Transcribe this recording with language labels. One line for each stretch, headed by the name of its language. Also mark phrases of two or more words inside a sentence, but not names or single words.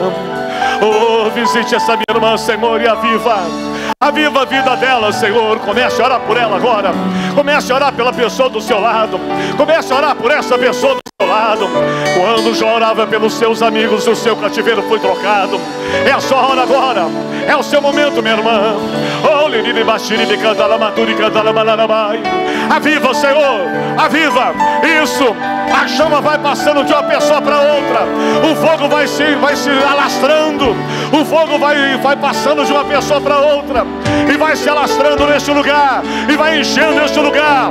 Portuguese: Oh, visite essa minha irmã, Senhor, e aviva a vida dela, Senhor. Comece a orar por ela agora. Comece a orar pela pessoa do seu lado. Comece a orar por essa pessoa do seu lado. Quando já orava pelos seus amigos, o seu cativeiro foi trocado. É a sua hora agora. É o seu momento, minha irmã. Oh, liriri bashiri me canta la maturi canta la malarabai. Aviva, Senhor. Aviva. Isso. A chama vai passando de uma pessoa para outra. O fogo vai se alastrando. O fogo vai passando de uma pessoa para outra. E vai se alastrando neste lugar. E vai enchendo este lugar.